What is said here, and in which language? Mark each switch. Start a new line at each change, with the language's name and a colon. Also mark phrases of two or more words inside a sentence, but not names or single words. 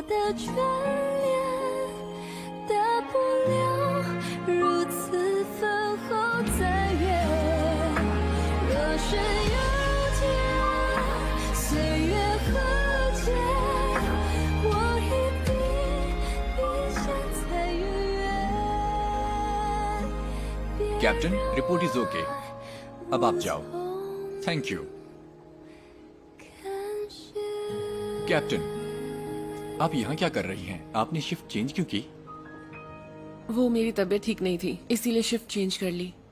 Chinese: 的眷恋，大不了如此分后再约。若是有天岁月和解，我一定比现在愉悦。
Hindi: कैप्टन,
English: report is OK.
Hindi: अब आप जाओ।
English: thank you.
Hindi: कैप्टन, आप यहाँ क्या कर रही हैं? आपने
English: shift change
Hindi: क्यों की? वो मेरी तबीयत ठीक नहीं थी, इसीलिए
English: shift change
Hindi: कर ली।